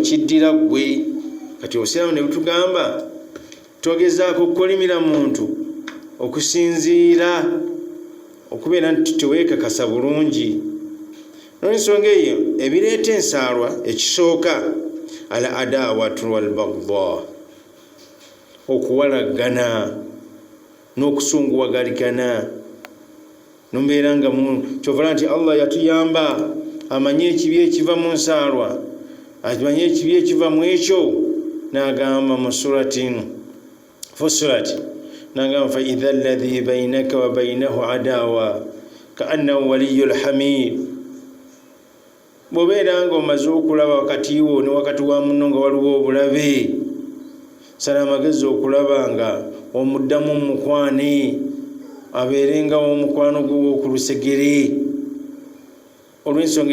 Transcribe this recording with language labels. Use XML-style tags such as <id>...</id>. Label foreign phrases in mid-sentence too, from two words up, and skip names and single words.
<lg>kiddira ggwe kati obusiraamu ne butugamba togezaako okukolimira muntu okusinziira okubeera nti teweekakasa bulungi n'ensonga eyo ebireeta ensaalwa ekisooka</lg> <ar>ألا العداوة والبغضاء</ar> <lg>okuwalagana n'okusunguwagaligana nombeera nga kyovala nti Allah yatuyamba amanye ekibi ekiva mu nsaalwa amanye ekibi ekiva mu ekyo n'agamba mu surati Fussilat n'agamba</lg> <ar>فإذا الذي بينك وبينه عداوة كأنه ولي حميم</ar> <lg>bw'obeera nga omaze okulaba wakati wo ne wakati wa munno nga waliwo obulabe sala amagezi okulaba nga omuddamu omukwane abeerenga omukwano gwo ku lusegere olw'ensonga</lg>